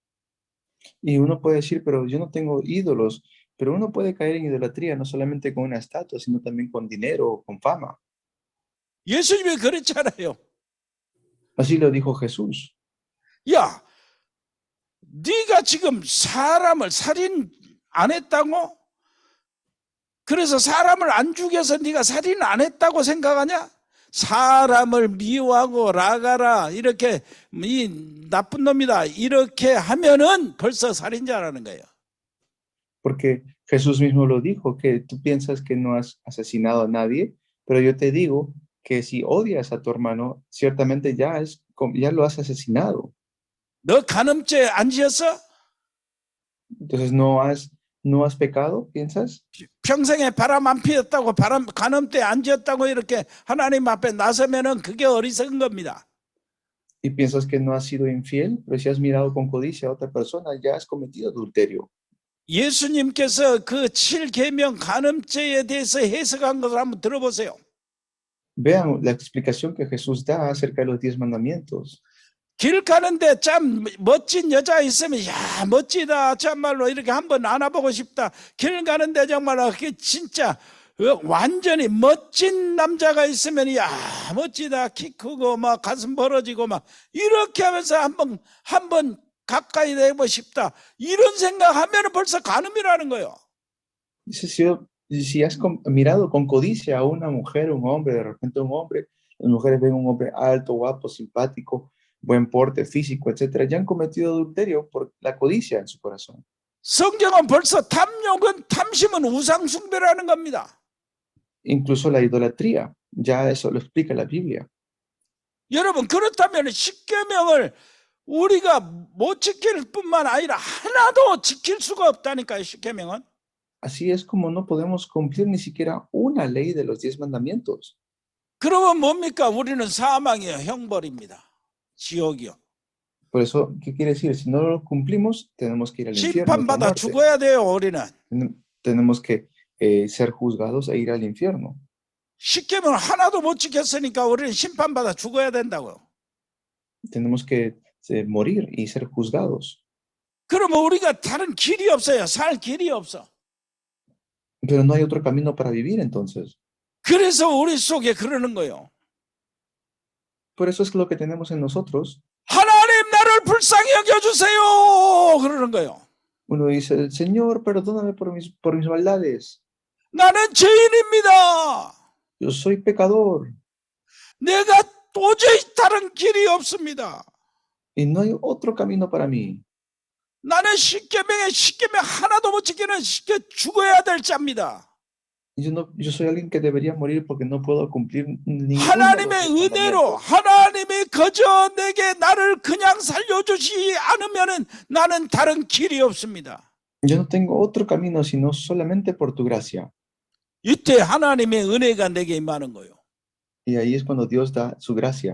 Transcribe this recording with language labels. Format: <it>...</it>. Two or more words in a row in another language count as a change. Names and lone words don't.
<es>Y uno puede decir, pero yo no tengo ídolos, pero uno puede caer en idolatría no solamente con una estatua, sino también con dinero o con fama.</es> <ko>예수님이 그랬잖아요.</ko> <es>Así lo dijo Jesús.</es> <ko>야, 네가 지금 사람을 살인 안 했다고? 그래서 사람을 안 죽여서 네가 살인 안 했다고 생각하냐? 사람을 미워하고 라가라 이렇게 이 나쁜 놈이다 이렇게 하면은 벌써 살인자라는 거예요.</ko> <es>Porque Jesús mismo lo dijo, que tú piensas que no has asesinado a nadie, pero yo te digo que si odias a tu hermano, ciertamente ya lo has asesinado.</es> <ko>너 간음죄 안 지었어?</ko> <es>Entonces no has pecado, ¿piensas?</es> <ko>평생에 바람 안 피웠다고 간음죄 안 지었다고 이렇게 하나님 앞에 나서면은 그게 어리석은 겁니다.</ko> <es>Y piensas que no has sido infiel, pero si has mirado con codicia a otra persona, ya has cometido adulterio.</es> <ko>예수님께서 그 7계명 간음죄에 대해서 해석한 것을 한번 들어보세요.</ko> <es>Vean la explicación que Jesús da acerca de los 10 mandamientos.</es> <ko>길 가는데 참 멋진 여자 있으면 야 멋지다 참말로 이렇게 한번 안아보고 싶다. 길 가는데 정말 그게 진짜 완전히 멋진 남자가 있으면 야 멋지다 키 크고 막 가슴 벌어지고 막 이렇게 하면서 한번 가까이 되고 싶다 이런 생각하면 벌써 간음이라는 거예요.</ko> <es>Dice, si has mirado con codicia a una mujer, un hombre, de repente un hombre, las mujeres ven un hombre alto, guapo, simpático, buen porte físico, etcétera, ya han cometido adulterio por la codicia en su corazón.</es> <ko>성경은 벌써 탐심은 우상 숭배라는 겁니다.</ko> <es>Incluso la idolatría, ya eso lo explica la Biblia.</es> <ko>여러분 그렇다면 십계명을 우리가 못 지킬 뿐만 아니라 하나도 지킬 수가 없다니까요. 십계명은.</ko> <es>Así es como no podemos cumplir ni siquiera una ley de los 10 mandamientos.</es> <ko>그러면 뭡니까? 우리는 사망이요, 형벌입니다. 지옥이요.</ko> <es>Por eso, ¿qué quiere decir? Si no lo cumplimos, tenemos que ir al infierno. otra</es> <ko>심판받아</ko> <es>muerte.</es> <ko>죽어야 돼요. 우리는.</ko> <es>Tenemos que ser juzgados e ir al infierno.</es> <ko>십계명을 하나도 못 지켰으니까 우리는 심판받아 죽어야 된다고요.</ko> <es>Tenemos que morir y ser juzgados.</es> <ko>그러면 우리가 다른 길이 없어요. 살 길이 없어.</ko> <es>Pero no hay otro camino para vivir entonces.</es> <ko>그래서 우리 속에 그러는 거예요.</ko> <es>Por eso es lo que tenemos en nosotros.</es> <ko>하나님 나를 불쌍히 여겨주세요. 그러는 거예요.</ko> <es>Uno dice, Señor, perdóname por mis maldades.</es> <ko>나는 죄인입니다.</ko> <es>Yo soy pecador</es> <ko>내가 도저히 다른 길이 없습니다.</ko> <es>y no hay otro camino para mí.</es> <ko>나는 십계명 하나도 못 지키는 죽어야 될 자입니다.</ko> <es>Yo soy alguien que debería morir porque no puedo cumplir ninguno de los</es> <ko>하나님의</ko> <es>10</es> <ko>은혜로</ko> <es>mandamientos.</es> <ko>하나님이 그저 내게 나를 그냥 살려주지 않으면은 나는 다른 길이 없습니다.</ko> <es>Yo no tengo otro camino sino solamente por tu gracia.</es> <ko>이때 하나님의 은혜가 내게 임하는 거예요.</ko> <es>Y ahí es cuando Dios da su gracia.</es>